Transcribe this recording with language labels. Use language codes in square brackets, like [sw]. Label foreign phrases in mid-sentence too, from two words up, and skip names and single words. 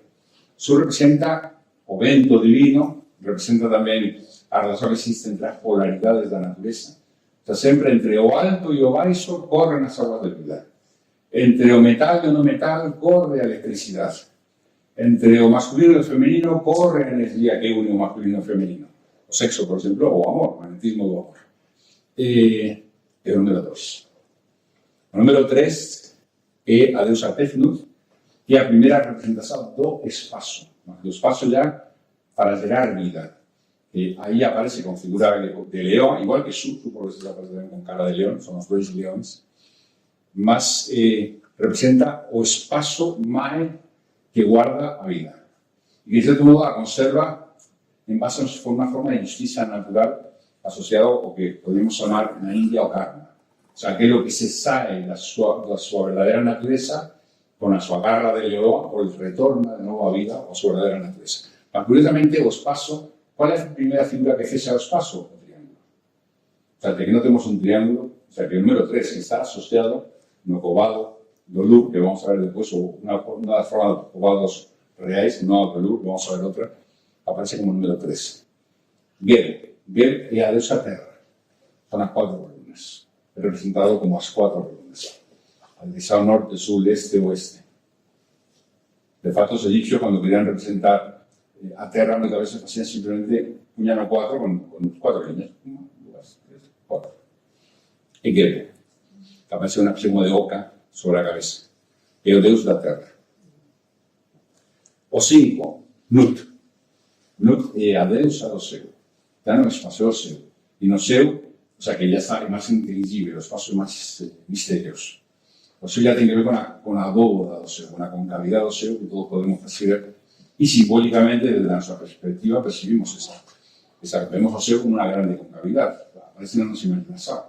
[gl] Su representa o vento divino, representa tamén a relación que existe entre as polaridades da natureza. [es] O sea, [gl] sempre entre o alto e o baixo corren as aguas de vida. Entre o metal e o non metal corre a electricidade. Entre o masculino e o femenino corre a energía que une o masculino e o femenino. O sexo, por exemplo, o amor, o magnetismo do amor. É o número 2. O número 3 é a deusa Tefnut, que é a primeira representación do espaço. [pt] Do espaço já para gerar vida. [gl] Aí aparece con figura de león, igual que Su, por eso aparece con cara de león, son os dois leóns, mas representa o espaço máis que guarda a vida. E que, de certo modo, a conserva en base a unha forma de justicia natural asociado ao que podemos chamar na India o karma. [es] O sea, [gl] aquilo que se sae da súa verdadeira natureza con a súa garra de león, o retorna de novo a vida a súa verdadeira natureza. [pt] Mas, curiosamente, o espaço, qual é a primeira figura que fecha o espaço? [gl] O triángulo. [es] O sea, [gl] de que non temos un triángulo, [es] o sea, [gl] que o número 3 que está asociado no cobado do Lur, que [es] vamos a ver [gl] despois, unha das formas dos cobados reais, non do Lur, [es] vamos a ver [gl] outra, aparece como número 3. Geb é a deusa terra. Son as 4 columnas. É representado como as 4 columnas. A dirección norte, sur, este, oeste. De facto, os egipcios, cando querían representar a terra, moitas veces facían simplemente puñan o 4 con 4 líneas. 1, 2, 3, 4. E Geb, que aparece unha extremo de oca sobre a cabeza. É o deus da terra. O 5, Nut. Nut é a deusa do céu. Está no espacio do céu. E no céu, [es] o sea, [gl] que ya está máis inteligible, o espacio máis misterioso. O céu ya ten que ver con a bóveda do céu, con a concavidade do céu, que todos podemos percibir. E simbólicamente, desde a nosa perspectiva, percibimos esa. Vemos o céu como unha grande concavidade. Aparece na nosa imaginación.